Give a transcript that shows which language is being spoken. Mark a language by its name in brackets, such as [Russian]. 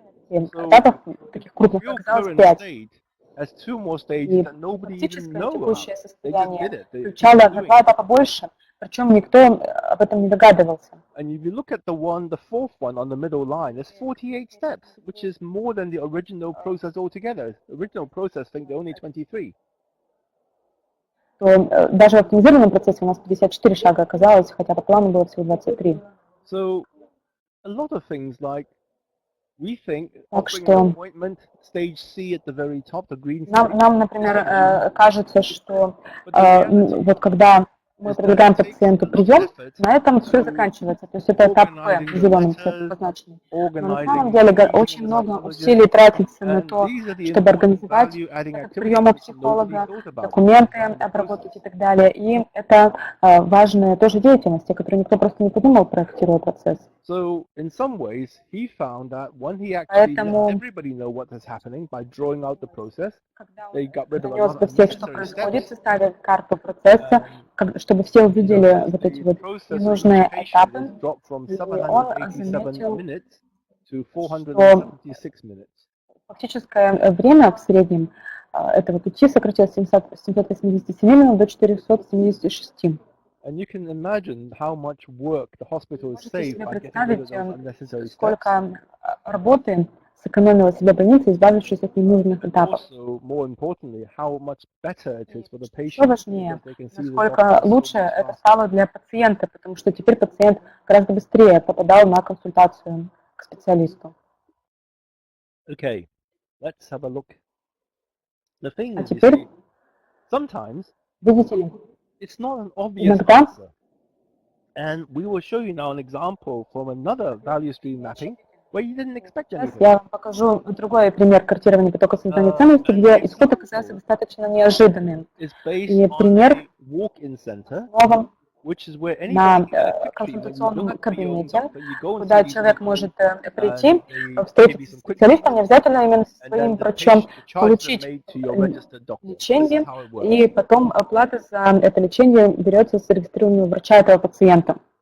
[Russian] Этапов таких крупных оказалось 5. И фактическое текущее состояние включало на 2 этапа больше, причем никто об этом не догадывался. [English] And if you look at the fourth one on the middle line, there's 48 steps, which is more than the original process altogether. The original process, I think, there only 23. [Russian] То даже в оптимизированном процессе у нас 54 шага оказалось, хотя по плану было всего 23. [English] So, a lot of things like we think [Russian] нам, например, кажется, что вот когда мы предлагаем пациенту прием, на этом все заканчивается. То есть это этап П, зеленым цветом позначенный. Но на самом деле очень много усилий тратится на то, чтобы организовать этот прием у психолога, документы обработать и так далее. И это важная тоже деятельность, о которой никто просто не подумал, проектируя процесс. [English] So, in some ways, he found that when he actually let everybody know what is happening by drawing out the process, they got rid of a lot of unnecessary steps. [Russian] Составив карту процесса, чтобы все увидели вот эти вот ненужные этапы, и он заметил, что фактическое время в среднем этого пути сократилось с 787 минут до 476. [English] And you can imagine how much work the hospital is saved by getting rid of those unnecessary steps. [Russian] Сколько работы сэкономила себе больница, избавившись от ненужных этапов. [English] Also, more importantly, how much better it is for the patient. [Russian] Что важнее, насколько лучше это стало для пациента, потому что теперь пациент гораздо быстрее попадал на консультацию к специалисту. [English] Okay, let's have a look. The thing is, [Russian] теперь, [English] sometimes, [Russian] видите ли, [English] it's not an obvious answer. And we will show you now an example from another value stream mapping. [Russian] Сейчас я вам покажу другой пример картирования потока создания ценности, где исход оказался достаточно неожиданным. И пример основан на консультационном кабинете, куда человек может прийти, встретиться с специалистом, не обязательно именно со своим врачом, получить лечение, и потом оплата за это лечение берется с зарегистрированного врача этого пациента.